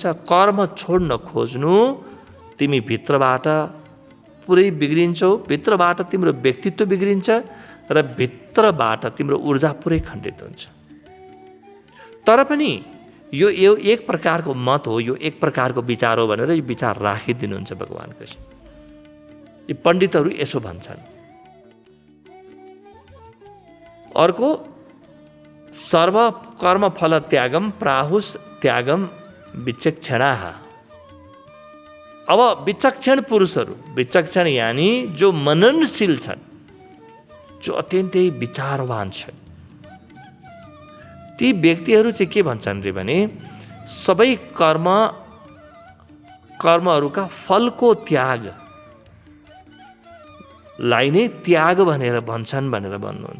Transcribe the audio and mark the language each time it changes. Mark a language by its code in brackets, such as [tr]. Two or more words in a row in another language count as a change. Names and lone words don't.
[ne] कर्म छोड्न खोज्नु तिमी भित्रबाट पुरै बिग्रिन्छौ, भित्रबाट तिम्रो व्यक्तित्व बिग्रिन्छ र भित्रबाट तिम्रो ऊर्जा पुरै खण्डित हुन्छ। तर पनि यो एक प्रकारको मत हो, यो एक प्रकारको विचार हो भनेर यो विचार राखिदिनुहुन्छ भगवान कृष्ण। यी पण्डितहरू यसो भन्छन्। अर्को, [sa] सर्व कर्म फल त्यागम प्राहुस त्यागम विचक्षणाः। [ne] अब विचक्षण पुरुषहरू, विचक्षण यानी जो मननशील छन्, जो अत्यन्तै विचारवान छन्, ती व्यक्तिहरू चाहिँ के भन्छन् रे भने सबै कर्महरूका फलको त्यागलाई नै त्याग भनेर भन्छन् भनेर भन्नुहुन्छ।